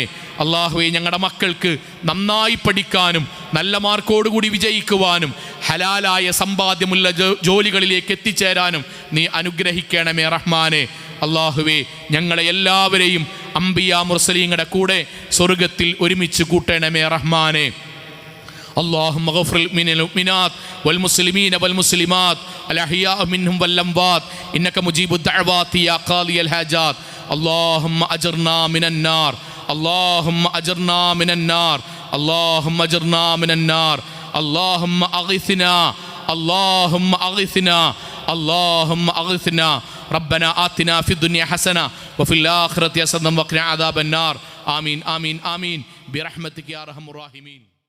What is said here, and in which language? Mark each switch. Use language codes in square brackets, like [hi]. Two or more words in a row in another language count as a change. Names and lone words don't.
[ml] അള്ളാഹുവെ, ഞങ്ങളുടെ മക്കൾക്ക് നന്നായി പഠിക്കാനും നല്ല മാർക്കോടുകൂടി വിജയിക്കുവാനും ഹലാലായ സമ്പാദ്യമുള്ള ജോലികളിലേക്ക് എത്തിച്ചേരാനും നീ അനുഗ്രഹിക്കണമേ റഹ്മാനെ. അള്ളാഹുവെ, ഞങ്ങളെ എല്ലാവരെയും അംബിയാ മുർസലീങ്ങളുടെ കൂടെ സ്വർഗത്തിൽ ഒരുമിച്ച് കൂട്ടണമേ റഹ്മാനെ. [ar] اللهم اغفر للمؤمنات والمسلمين والمسلمات الأحياء منهم والأموات إنك مجيب الدعوات يا قاضي الحاجات. اللهم أجرنا من النار، اللهم أجرنا من النار، اللهم اجرنا من النار اللهم اغثنا اللهم اغثنا اللهم اغثنا ربنا آتنا في الدنيا حسنة وفي الآخرة حسنة وقنا عذاب النار آمين آمين آمين برحمتك يا أرحم الراحمين.